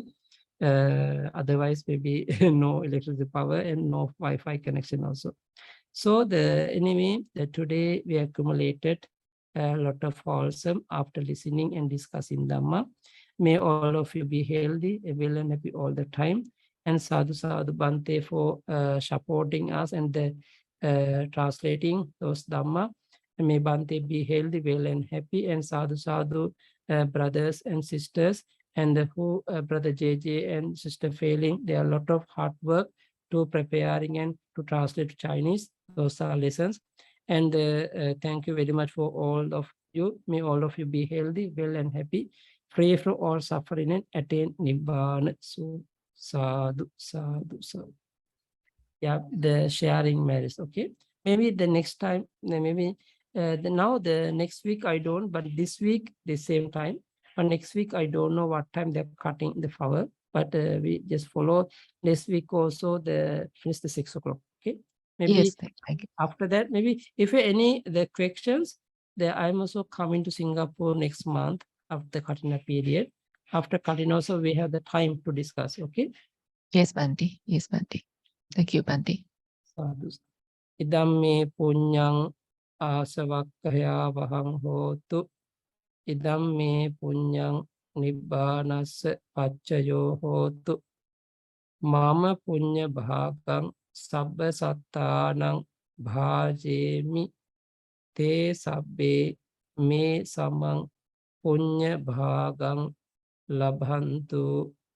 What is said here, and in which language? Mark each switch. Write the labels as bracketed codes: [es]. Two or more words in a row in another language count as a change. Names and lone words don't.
[en] Otherwise, maybe no electricity power and no Wi-Fi connection also. So anyway, today we accumulated a lot of wholesome after listening and discussing Dhamma. May all of you be healthy, well and happy all the time. And [pi] sadhu sadhu Bhante [en] for supporting us and translating those Dhamma. And may Bhante be healthy, well and happy. And [pi] sadhu sadhu [en] brothers and sisters. And who Brother JJ and Sister Failing, there are a lot of hard work to preparing and to translate to Chinese. Those are lessons. And thank you very much for all of you. May all of you be healthy, well and happy, free from all suffering and attain Nibbana. [pi] So sadhu, sadhu, sadhu. [en] Yeah, the sharing matters. Okay. Maybe the next time, maybe now the next week I don't, but this week the same time. But next week I don't know what time they're cutting the flower. But we just follow this week also finish the 6 o'clock. Okay. Maybe yes, thank you. After that, maybe if any the questions, I'm also coming to Singapore next month after the Katina period. After Katina also we have the time to discuss. Okay. Yes, Bhante. Yes, Bhante. Thank you, Bhante. Sadhu. [pi] Idam punyang asavakkaya vahang hotu. Idam punyang nibbanas paccayo hotu. Mama punya bhagam sabba sattanang bhajemi te sabbe me samang punya bhagam labhantu.